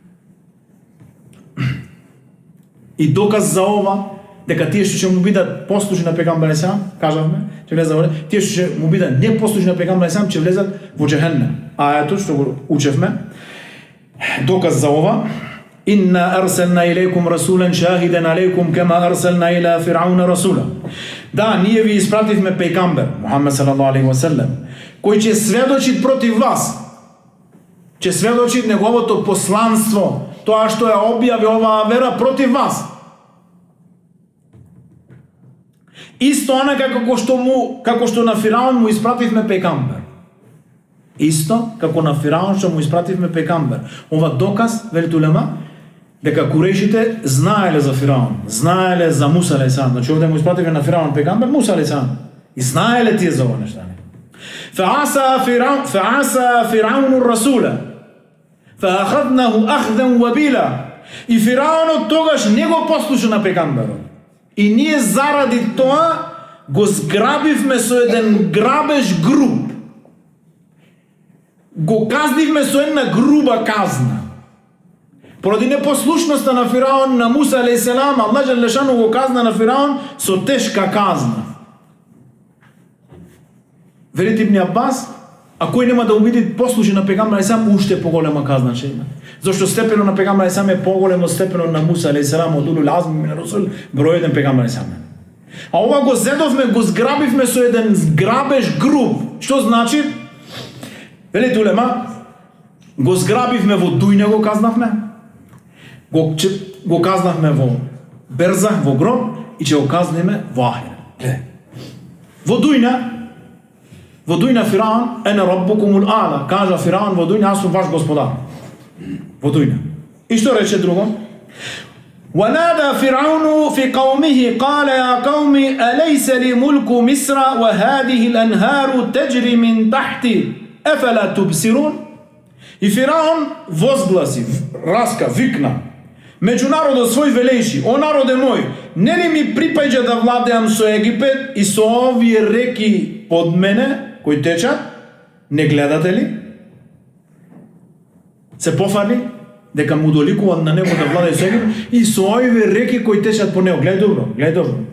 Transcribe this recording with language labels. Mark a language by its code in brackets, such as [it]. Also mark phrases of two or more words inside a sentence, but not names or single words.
[mk] Не знаеш. И доказ за ова, дека тие што ќе му бидат послушни на пегамберот сам, кажавме, ќе влезат, тие што ќе му бидат непослушни на пегамберот сам, ќе влезат во џехеннем. Ајето што го учевме, доказ за ова, [ar] إنا أرسلنا إليكم رسولا شاهدا عليكم كما أرسلنا إلى فرعون رسولا. [mk] Да, ние ви испративме пегамбер, Мухаммед [ar] صلى الله عليه وسلم, [mk] кој ќе сведочи против вас. Ќе сведочи неговото посланство, тоа што ја објави оваа вера против вас. Исто онака како што на Фираун му испративме пегамбер. Исто како на Фираун што му испративме пегамбер. Ова доказ, велите улема, дека курејшите знаеле за Фираун, знаеле за Муса алейхиссалам. Значи овде му испративме на Фираун пегамбер Муса алейхиссалам. И знаеле тие за ова нешта. [ar] فعصى فرعون الرسول. فأخذناه أخذا وبيلا. [mk] И Фираунот тогаш не го послуша на пегамберот. И ние заради тоа го зграбивме со еден грабеж груб. Го казнивме со една груба казна. Поради непослушноста на Фираун на Муса алейхиссалам, [ar] الله جل شأنه [mk] го казна на Фираун со тешка казна. Велите Ибн Аббас, а кој нема да убиди послуши на пегамбер алейхиссалам, уште поголема казна ќе има. Зашто степено на пегамбер алейхиссалам е поголемо степено на Муса алейхиссалам од [ar] أولو العزم من الرسل, [mk] број 1 пегамбер алейхиссалам. А ова го зедовме, го зграбивме со еден грабеж груб. Што значи? Велите улема, го зграбивме во дујна, го казнавме, го казнавме во берзах, во гроб, и ќе го казниме во ахир. Во дујна Фираун [ar] أنا ربكم الأعلى, [mk] кажа Фираун во дујна, аз сум ваш господар. Во дујна. И што рече друго? [ar] وَنَادَى فِرْعَوْنُ فِي قَوْمِهِ قَالَ يَا قَوْمِ أَلَيْسَ لِي مُلْكُ مِصْرَ وَهَذِهِ الْأَنْهَارُ تَجْرِي مِنْ تَحْتِي أَفَلَا تُبْصِرُونَ. [mk] И Фираун возгласи, раска, викна меѓу народот свој велејши: о народе мој, не ли ми припаѓа да владеам со Египет и со овие реки под мене кои течат? Не гледате ли? Се пофарли дека му доликуваат на него да владее со Египет и со овие реки кои течат по него. Гледај добро, гледај добро.